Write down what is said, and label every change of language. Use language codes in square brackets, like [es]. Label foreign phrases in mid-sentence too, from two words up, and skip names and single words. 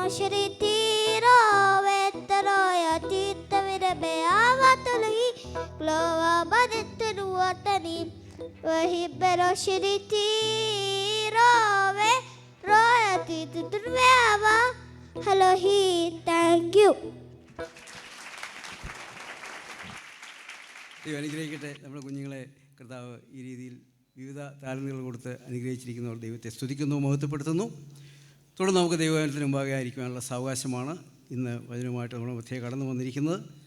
[en] sheditiro etroya tittavire beavatali gloa manatenu atanim himmeno sheditiro ve royati tuturveava halohi. Thank you. [ml] ദൈവം അനുഗ്രഹിക്കട്ടെ. നമ്മുടെ കുഞ്ഞുങ്ങളെ കർത്താവ് ഈ രീതിയിൽ വിവിധ താലന്തുകൾ കൊടുത്ത് അനുഗ്രഹിച്ചിരിക്കുന്നവർ ദൈവത്തെ സ്തുതിക്കുന്നു, മഹത്വപ്പെടുത്തുന്നു. തുടർന്ന് നമുക്ക് ദൈവത്തിന് മുമ്പാകെ ആയിരിക്കാനുള്ള സാവകാശമാണ് ഇന്ന് വചനവുമായിട്ട് നമ്മുടെ മധ്യേ കടന്നു വന്നിരിക്കുന്നത്.